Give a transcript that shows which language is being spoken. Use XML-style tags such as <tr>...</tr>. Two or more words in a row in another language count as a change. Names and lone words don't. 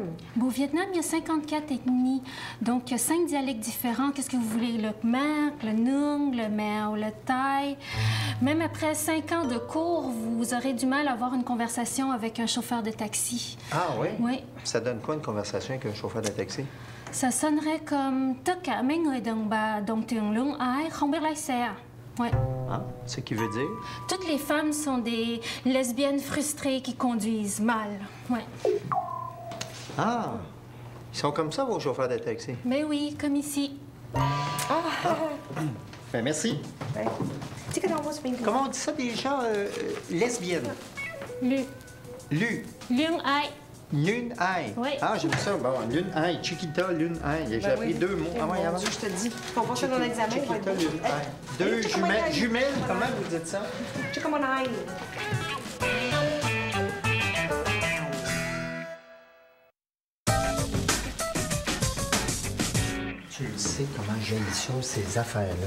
<fr>Bon, au Vietnam, il y a 54 ethnies. Donc, il y a 5 dialectes différents. Qu'est-ce que vous voulez? Le Khmer, le Nung, le Mao, le Thaï. Même après 5 ans de cours, vous aurez du mal à avoir une conversation avec un chauffeur de taxi. Ah oui? Oui. Ça donne quoi une conversation avec un chauffeur de taxi? Ça sonnerait comme</fr> <vi>tất cả mấy người đàn bà đồng tiền lương ái không biết lái xe.</vi> <fr>Ouais. Ah, c'est ce qui veut dire? Toutes les femmes sont des lesbiennes frustrées qui conduisent mal. Ouais. Ah! Ils sont comme ça, vos chauffeurs de taxi? Mais oui, comme ici. Ben, merci. Tu sais que dans vos pays. Comment on dit ça déjà? Lesbienne. Lu. Lu.</fr> <vi>Lương ái.</vi> <fr>Lune Ai. Oui. Ah, j'aime ça. Bon, Lune Ai. Chiquita, Lune Ai. J'ai appris 2 mots. Ah ouais, Mon avant. Dieu, je te dis. On va faire un examen. il va être Chiquita, beau. Lune Ai. 2 check comment il jumelles. aille. Jumelles, comment vous dites ça? Tu sais comment on aille. Tu le sais comment j'aime ça, ces affaires-là.</fr>